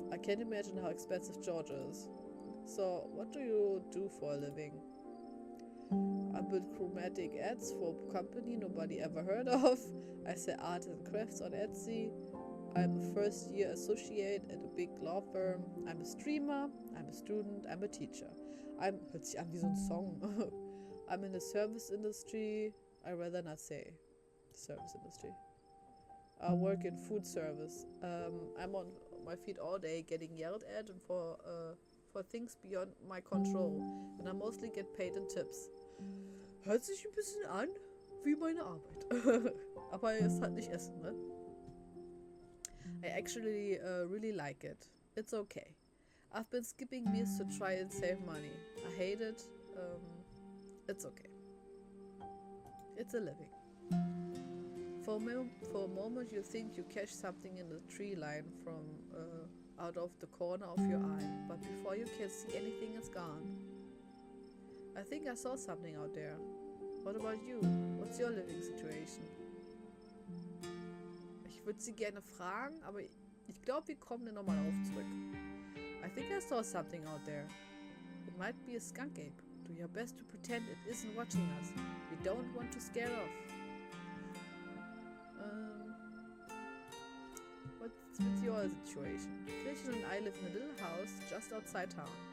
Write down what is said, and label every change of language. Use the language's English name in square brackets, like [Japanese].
[English] I can't imagine how expensive Georgia is. So, what do you do for a living? I build chromatic ads for a company nobody ever heard of. I sell art and crafts on Etsy. I'm a first-year associate at a big law firm. I'm a streamer. I'm a student. I'm a teacher. [German] Hört sich an wie so ein Song. [English] I'm in the service industry. I'd rather not say service industry. I work in food service. I'm on my feet all day getting yelled at and for things beyond my control. And I mostly get paid in tips. [German] Hört sich ein bisschen an wie meine Arbeit. Aber es ist halt nicht Essen, ne? [English] I actually really like it. It's okay. I've been skipping meals to try and save money. I hate it. It's okay. It's a living. For a moment you think you catch something in the tree line from out of the corner of your eye, but before you can see anything, it's gone. I think I saw something out there. What about you? What's your living situation? [German] Ich würde sie gerne fragen, aber ich glaube, wir kommen dann nochmal auf zurück. [English] I think I saw something out there. It might be a skunk ape. Do your best to pretend it isn't watching us. We don't want to scare off. What's with your situation? Gretchen and I live in a little house just outside town.